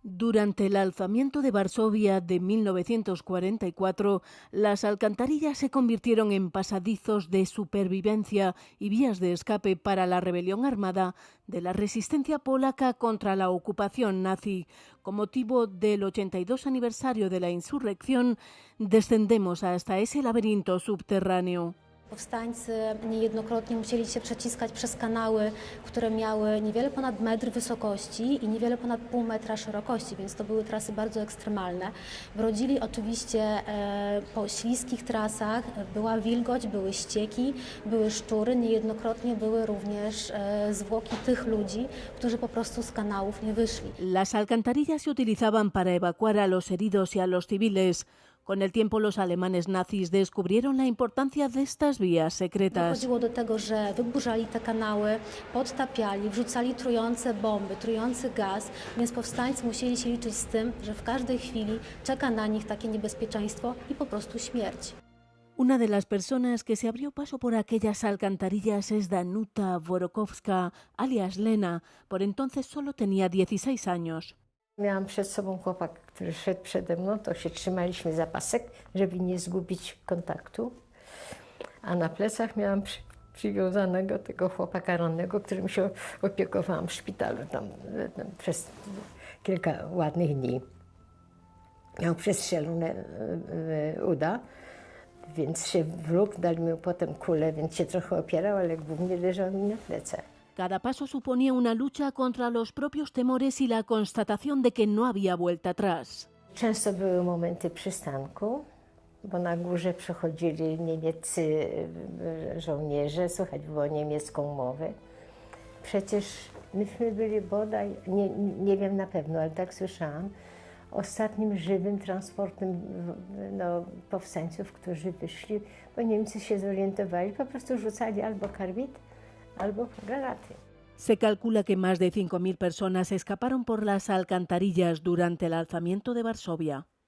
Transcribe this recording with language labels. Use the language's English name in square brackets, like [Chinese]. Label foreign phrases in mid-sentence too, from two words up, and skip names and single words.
[Spanish] Durante el alzamiento de Varsovia de 1944, las alcantarillas se convirtieron en pasadizos de supervivencia y vías de escape para la rebelión armada de la resistencia polaca contra la ocupación nazi. Con motivo del 82 aniversario de la insurrección, descendemos hasta ese laberinto subterráneo. [Polish] Powstańcy niejednokrotnie musieli się przeciskać przez kanały, które miały niewiele ponad metr wysokości i niewiele ponad pół metra szerokości, więc to były trasy bardzo ekstremalne. Brodzili oczywiście po śliskich trasach, była wilgoć, były ścieki, były szczury, niejednokrotnie były również zwłoki tych ludzi, którzy po prostu z kanałów nie wyszli. [Spanish] Las alcantarillas se utilizaban para evacuar a los heridos y a los civiles. Con el tiempo los alemanes nazis descubrieron la importancia de estas vías secretas. [Polish] Dochodziło do tego, że wyburzali te kanały, podtapiali, wrzucali trujące bomby, trujący gaz, więc powstańcy musieli się liczyć z tym, że w każdej chwili czeka na nich takie niebezpieczeństwo i po prostu śmierć. [Spanish] Una de las personas que se abrió paso por aquellas alcantarillas es Danuta Worokowska, alias Lena. Por entonces solo tenía 16 años. [Polish] Miałam przed sobą chłopak, który szedł przede mną, to się trzymaliśmy za pasek, żeby nie zgubić kontaktu. A na plecach miałam przywiązanego tego chłopaka rannego, którym się opiekowałam w szpitalu tam przez kilka ładnych dni. Miał przestrzelone uda, więc się wlókł, dali mi potem kulę, więc się trochę opierał, ale głównie leżał mi na plecach. [Spanish] Cada paso suponía una lucha contra los propios temores y la constatación de que no había vuelta atrás. [Polish] Często były momenty przystanku, bo na górze przechodzili niemieccy żołnierze, słychać było niemiecką mowę. Przecież myśmy byli bodaj, nie wiem na pewno, ale tak słyszałam, ostatnim żywym transportem powstańców, którzy wyszli, bo Niemcy się zorientowali, po prostu rzucali albo karbid, albo granaty. [Spanish] Se calcula que más de 5.000 personas escaparon por las alcantarillas durante el alzamiento de Varsovia.